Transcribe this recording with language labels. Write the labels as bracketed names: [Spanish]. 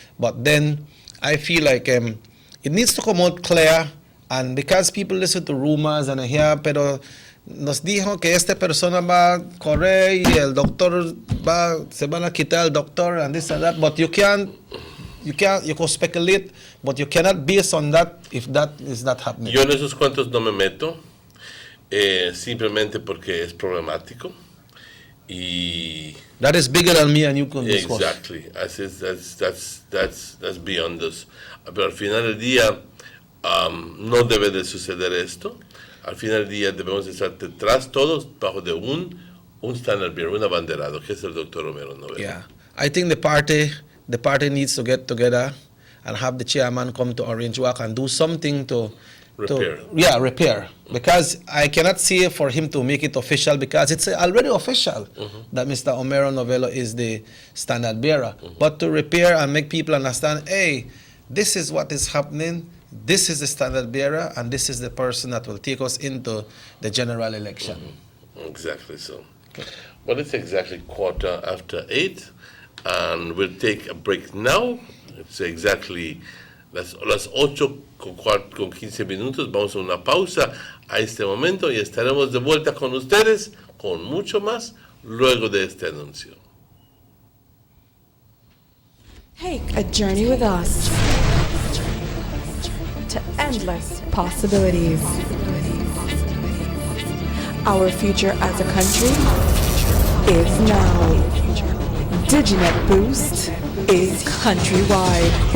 [English] But then I feel like it needs to come out clear, and because people listen to rumors and hear, [Spanish] pero nos dijo que esta persona va a correr y el doctor [English] se van a quitar el doctor and this and that, but you can speculate, but you cannot base on that if that is not happening. [Spanish] Yo en esos cuentos no me meto, simplemente porque es problemático. Y [English] that is bigger than me and you can discuss. Exactly. That's beyond us. [Spanish] Pero al final del día no debe de suceder esto. Al final del día debemos estar detrás todos bajo de un standard bearer, un abanderado, que es el Dr. Romero Novella. [English] Yeah, I think the party needs to get together and have the chairman come to Orange Walk and do something to repair. Because I cannot say for him to make it official because it's already official that Mr. Homero Novella is the standard bearer. But to repair and make people understand, hey, this is what is happening, this is the standard bearer, and this is the person that will take us into the general election. Exactly so. Well, it's exactly 8:15, and we'll take a break now. It's exactly [Spanish] las 8:15. Vamos a una pausa a este momento y estaremos de vuelta con ustedes con mucho más luego de este anuncio. [English] Take a journey with us to endless possibilities. Our future as a country is now. DigiNet Boost is countrywide.